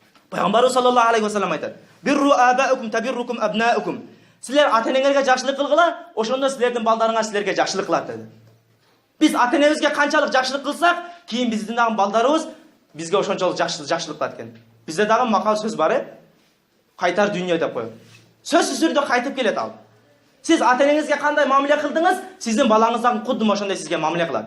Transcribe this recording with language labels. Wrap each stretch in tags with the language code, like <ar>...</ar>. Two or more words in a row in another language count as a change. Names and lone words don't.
<ar>Пайғамбарымыз صلى الله عليه وسلم айтады: "برّوا آباءكم تبرّكم أبناؤكم."</ar> <ky>Силер ата-энеңерге жакшылык кылгыла, ошондо силердин балдарыңар силерге жакшылык кылат dedi. Биз ата-энебизге канчалык жакшылык кылсак, кийин биздин дагы балдарыбыз бизге ошончолук жакшылык кылат экен. Бизде дагы макал сөз бар, кайтар дүйнө деп коюп. Сөзсүз түрдө кайтып келет ал. Сиз ата-энеңизге кандай мамиле кылдыңыз, сиздин балаңыз дагы кудум ошондой сизге мамиле кылат.</ky>